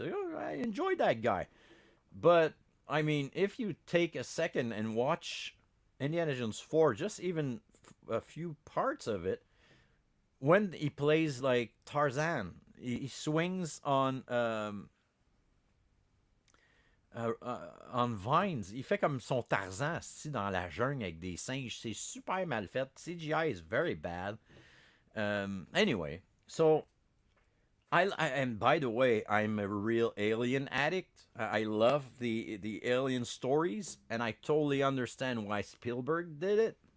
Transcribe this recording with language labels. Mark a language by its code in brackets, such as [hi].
[en] I enjoyed that guy. But I mean, if you take a second and watch Indiana Jones 4, just even a few parts of it, when he plays like Tarzan, he swings on vines. [fr] Il fait comme son Tarzan dans la jungle avec des singes. C'est super mal fait. [en] CGI is very bad. Anyway, so and by the way, I'm a real Alien addict. I love the Alien stories, and I totally understand why Spielberg did it.